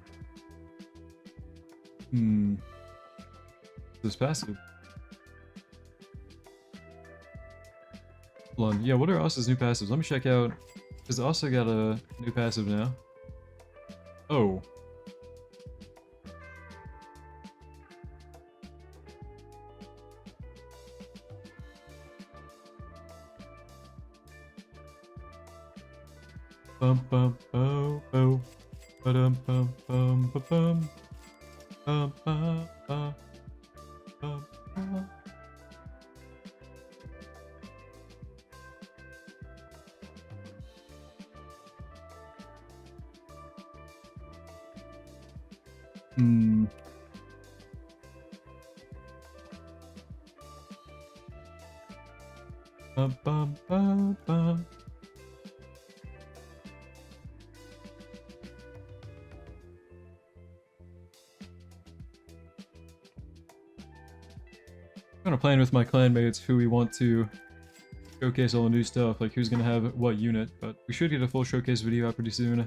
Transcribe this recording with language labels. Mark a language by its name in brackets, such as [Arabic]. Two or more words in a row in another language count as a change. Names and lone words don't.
[English] This passive. Upland. Yeah, what are Osa's new passives? Let me check out. Because Osa got a new passive now. Oh. Bum bum bo bo. Ba-dum bum bum ba bum. Bum ba ba. Bum ba. Hmm. Bum bum bum bum. I'm gonna plan with my clanmates who we want to showcase all the new stuff, like who's gonna have what unit, but we should get a full showcase video out pretty soon.